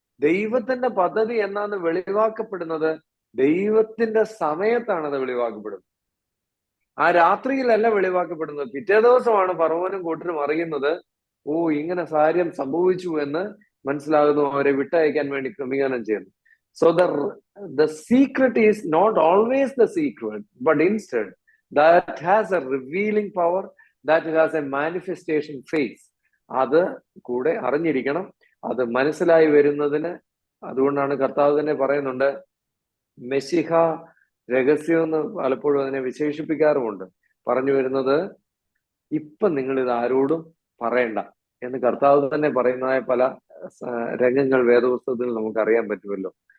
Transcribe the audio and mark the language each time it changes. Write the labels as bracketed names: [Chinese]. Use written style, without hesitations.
[Malayalam] ദൈവത്തിന്റെ പദ്ധതി എന്നാണ് വെളിവാക്കപ്പെടുന്നത്. ദൈവത്തിന്റെ സമയത്താണ് അത് വെളിവാക്കപ്പെടുന്നത്. ആ രാത്രിയിലല്ല വെളിവാക്കപ്പെടുന്നത്. പിറ്റേ ദിവസമാണ് ഫറവോനും കൂട്ടരും അറിയുന്നത്, ഓ ഇങ്ങനെ കാര്യം സംഭവിച്ചു എന്ന് മനസ്സിലാകുന്നു. അവരെ വിട്ടയക്കാൻ വേണ്ടി ക്രമീകരണം ചെയ്യുന്നു. [English] So the secret is not always the secret, but instead that has a revealing power, that has a manifestation phase. [Malayalam] അത് കൂടെ അറിഞ്ഞിരിക്കണം. അത് മനസ്സിലായി വരുന്നതിന് അതുകൊണ്ടാണ് കർത്താവ് തന്നെ പറയുന്നുണ്ട്, മെശിഹ രഹസ്യം എന്ന് പലപ്പോഴും അതിനെ വിശേഷിപ്പിക്കാറുമുണ്ട്. പറഞ്ഞു വരുന്നത്, ഇപ്പൊ നിങ്ങൾ ഇത് ആരോടും പറയണ്ട എന്ന് കർത്താവ് തന്നെ പറയുന്നതായ പല രംഗങ്ങൾ വേദപുസ്തകത്തിൽ നമുക്ക് അറിയാൻ പറ്റുമല്ലോ.